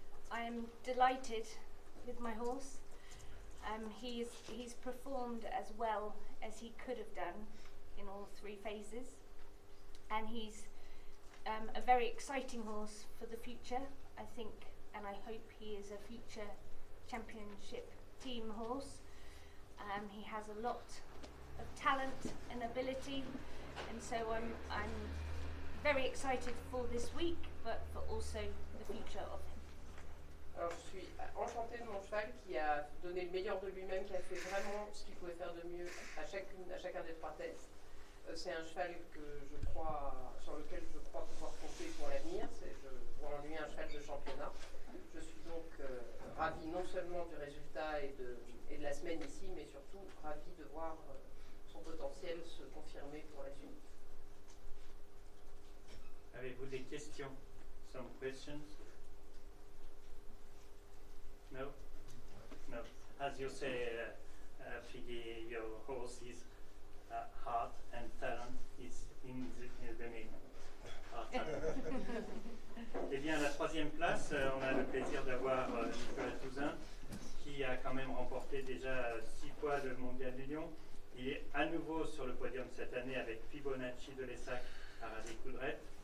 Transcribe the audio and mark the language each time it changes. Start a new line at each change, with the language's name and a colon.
English: I am delighted with my horse. He's performed as well as he could have done in all three phases, and he's a very exciting horse for the future, I think, and I hope he is a future championship team horse. He has a lot of talent and ability, and so I'm very excited for this week, but for also the future of him.
French: Alors je suis enchantée de mon cheval qui a donné le meilleur de lui-même, qui a fait vraiment ce qu'il pouvait faire de mieux à chacun des trois tests. C'est un cheval sur lequel je crois pouvoir compter pour l'avenir. Je vois en lui un cheval de championnat. Je suis donc ravie non seulement du résultat et de la semaine ici, mais surtout ravie de voir son potentiel se confirmer pour la suite. Avez-vous des questions?
English: Some questions? No? No. As you say, Figgy, your horse is heart and talent is in the name.
French: Eh bien, à la troisième place, on a le plaisir d'avoir Nicolas Touzin, qui a quand même remporté déjà 6 fois le Mondial du Lion. Il est à nouveau sur le podium cette année avec Fibonacci de Lessac à Radé-Coudray.